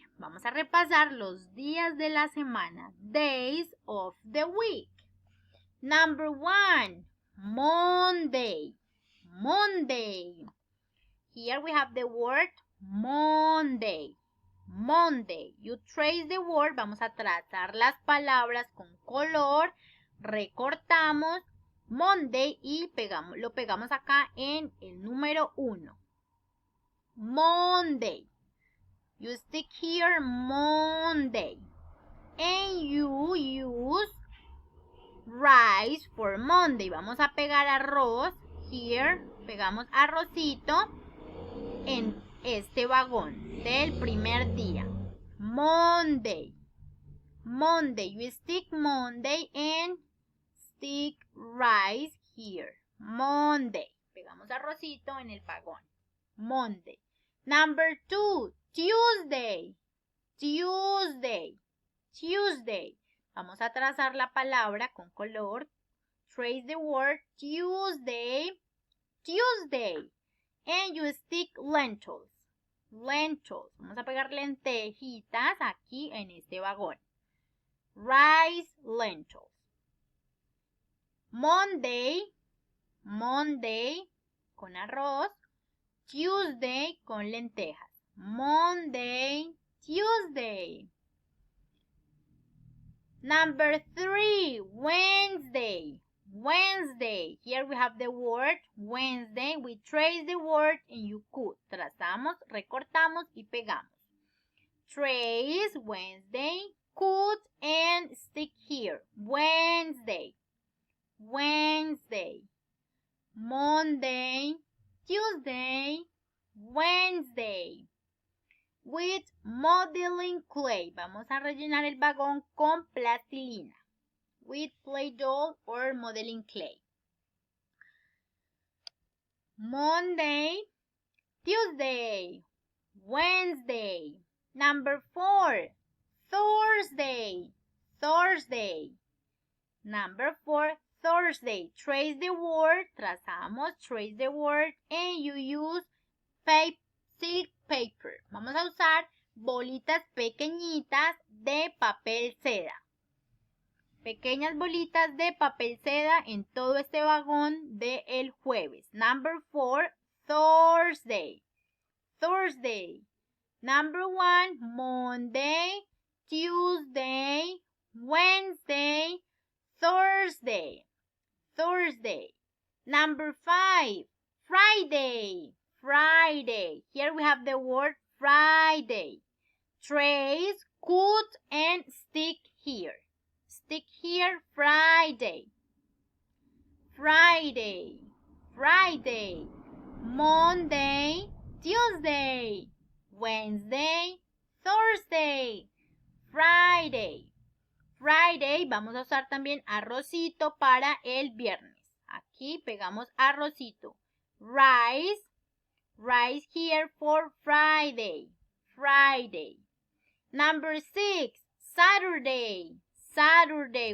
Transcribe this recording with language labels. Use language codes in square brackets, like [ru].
[es] Vamos a repasar los días de la semana, [en] days of the week. Number 1, Monday, Monday. Here we have the word Monday, Monday. You trace the word, [es] vamos a trazar las palabras con color, recortamos Monday y lo pegamos acá en el número 1. [en] Monday. You stick here Monday. And you use rice for Monday. [es] Vamos a pegar arroz. [en] Here, [es] pegamos arrocito en este vagón del primer día. [en] Monday. Monday. You stick Monday and stick rice here. Monday. [es] Pegamos arrocito en el vagón. [en] Monday. Number 2, Tuesday. [es] Tuesday. Tuesday. Vamos a trazar la palabra con color. [en] Trace the word Tuesday. Tuesday. And you stick lentils. Lentils. [es] Vamos a pegar lentejitas aquí en este vagón. [en] Rice, lentils. Monday, Monday [es] con arroz, [en] Tuesday [es] con lentejas. [en] Monday, Tuesday. Number 3, Wednesday, Wednesday. Here we have the word Wednesday. We trace the word and you cut. [es] Trazamos, recortamos y pegamos. [en] Trace, Wednesday, cut and stick here. Wednesday. Wednesday, Monday, Tuesday, Wednesday. With modeling clay. [es] Vamos a rellenar el vagón con plastilina. [en] With Play-Doh or modeling clay. Monday, Tuesday, Wednesday. Number 4, Thursday, Thursday. Number 4, Thursday. Trace the word, [es] trazamos, [en] trace the word, and you use silk paper. [es] Vamos a usar bolitas pequeñitas de papel seda. Pequeñas bolitas de papel seda en todo este vagón del jueves. [en] Number 4, Thursday. Thursday. Number 1, Monday, Tuesday, Wednesday, Thursday. Thursday. Number 5, Friday. Friday. Here we have the word Friday. Trace, cut, and stick here. Stick here, Friday. Friday. Friday. Monday, Tuesday, Wednesday, Thursday, Friday. [es] Friday, vamos a usar también arrocito para el viernes. Aquí pegamos arrocito. [en] Rice, rice here for Friday. Friday. Number 6, Saturday. Saturday.